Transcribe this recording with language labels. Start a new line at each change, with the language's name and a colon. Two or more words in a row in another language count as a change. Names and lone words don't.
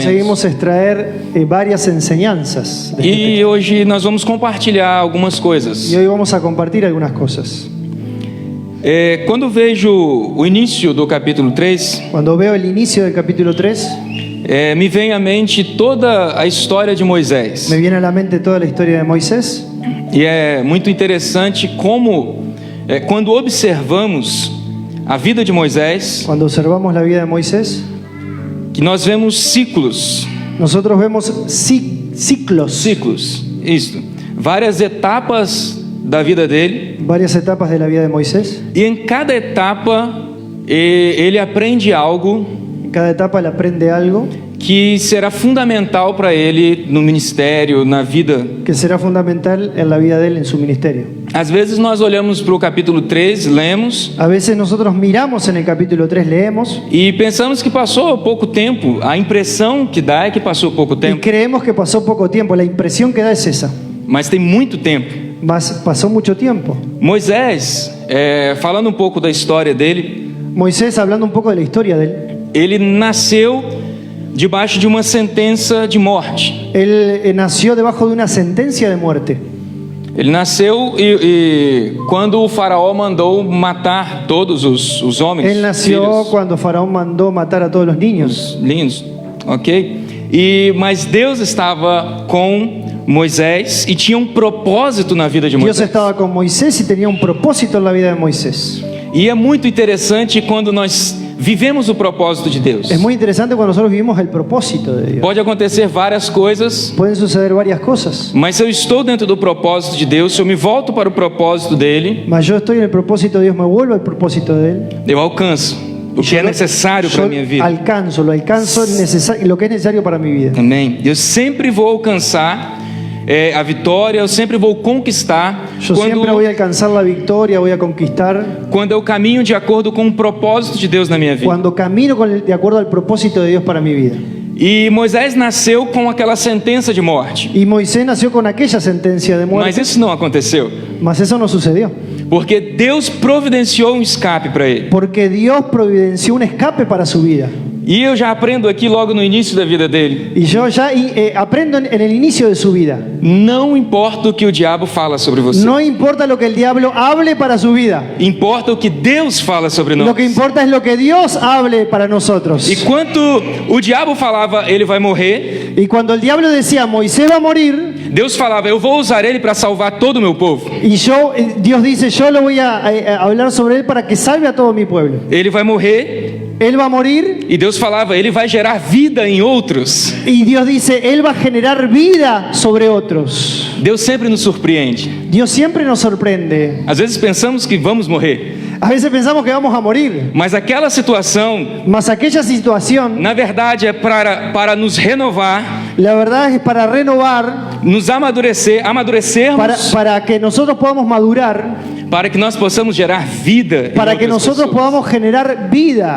Spanish: conseguimos extraer varias enseñanzas de este
Portuguese: E texto. hoje nós vamos compartilhar algumas coisas.
Spanish: Y hoy vamos a compartir algunas cosas.
Portuguese: Quando vejo o início do capítulo 3,
Spanish: Cuando veo el inicio del capítulo 3,
Portuguese: me vem à mente toda a história de Moisés.
Spanish: me viene a la mente toda la historia de Moisés.
Portuguese: E é muito interessante como, quando observamos a vida de Moisés,
Spanish: Cuando observamos la vida de Moisés,
Portuguese: que nós vemos ciclos,
Spanish: nosotros vemos ciclos,
Portuguese: isto, várias etapas da vida dele,
Spanish: varias etapas de la vida de Moisés.
Portuguese: e em cada etapa ele aprende algo
Spanish: En cada etapa él aprende algo
Portuguese: que será fundamental para ele no ministério, na vida.
Spanish: que será fundamental en la vida de él, en su ministerio.
Portuguese: Às vezes nós olhamos para o capítulo 3, lemos,
Spanish: A veces nosotros miramos en el capítulo 3, leemos
Portuguese: e pensamos que passou pouco tempo. A impressão que dá é que passou pouco
Spanish: y
Portuguese: tempo,
Spanish: creemos que pasó poco tiempo. La impresión que da es esa.
Portuguese: mas tem muito tempo.
Spanish: Mas pasó mucho tiempo.
Portuguese: Moisés, falando um pouco da história dele,
Spanish: Moisés, hablando un poco de la historia de él,
Portuguese: ele nasceu debaixo de uma sentença de morte.
Spanish: él nació debajo de una sentencia de muerte.
Portuguese: Ele nasceu e quando o faraó mandou matar todos os homens,
Spanish: Él nació
Portuguese: filhos,
Spanish: cuando Faraón mandó matar a todos los niños.
Portuguese: lindos, ok? Mas Deus estava com Moisés e tinha um propósito na vida de
Spanish: Dios Moisés. estaba con Moisés y tenía un propósito en la vida de Moisés.
Portuguese: E é muito interessante quando nós vivemos o propósito de Deus.
Spanish: Es muy interesante cuando nosotros vivimos el propósito de Dios.
Portuguese: Pode acontecer várias coisas,
Spanish: Pueden suceder varias cosas,
Portuguese: mas se eu estou dentro do propósito de Deus, se eu me volto para o propósito dele,
Spanish: mas yo estoy en el propósito de Dios, me vuelvo al propósito de Él.
Portuguese: eu alcanço o que é necessário para a minha vida.
Spanish: Alcanzo lo que es necesario para mi vida.
Portuguese: Amém. Eu sempre vou alcançar a vitória, eu sempre vou conquistar
Spanish: Yo siempre voy a alcanzar la victoria, voy a conquistar
Portuguese: quando eu caminho de acordo com o propósito de Deus na minha vida.
Spanish: cuando camino de acuerdo al propósito de Dios para mi vida.
Portuguese: E Moisés nasceu com aquela sentença de morte,
Spanish: Y Moisés nació con aquella sentencia de
Portuguese: mas
Spanish: muerte,
Portuguese: isso não aconteceu,
Spanish: mas eso no sucedió.
Portuguese: porque Deus providenciou um escape para ele.
Spanish: Porque Dios providenció un escape para su vida.
Portuguese: E eu já aprendo aqui logo no início da vida dele.
Spanish: Y yo ya aprendo en el inicio de su vida.
Portuguese: Não importa o que o diabo fala sobre você.
Spanish: No importa lo que el diablo hable para su vida.
Portuguese: Importa o que Deus fala sobre nós.
Spanish: Lo que importa es lo que Dios hable para nosotros.
Portuguese: E quando o diabo falava, ele vai morrer,
Spanish: Y cuando el diablo decía, Moisés va a morir,
Portuguese: Deus falava, eu vou usar ele para salvar todo o meu povo.
Spanish: y Dios dice, yo lo voy a hablar sobre él para que salve a todo mi pueblo.
Portuguese: Ele vai morrer,
Spanish: Él va a morir,
Portuguese: e Deus falava, ele vai gerar vida em outros.
Spanish: y Dios dice, él va a generar vida sobre otros.
Portuguese: Deus sempre nos surpreende.
Spanish: Dios siempre nos sorprende.
Portuguese: Às vezes pensamos que vamos morrer,
Spanish: A veces pensamos que vamos a morir,
Portuguese: mas aquela situação,
Spanish: mas aquella situación,
Portuguese: na verdade, é para nos renovar,
Spanish: la verdad es para renovar,
Portuguese: nos amadurecermos,
Spanish: para que nosotros podamos madurar,
Portuguese: para que nós possamos gerar vida.
Spanish: para
Portuguese: em
Spanish: que
Portuguese: outras
Spanish: nosotros
Portuguese: pessoas.
Spanish: podamos generar vida.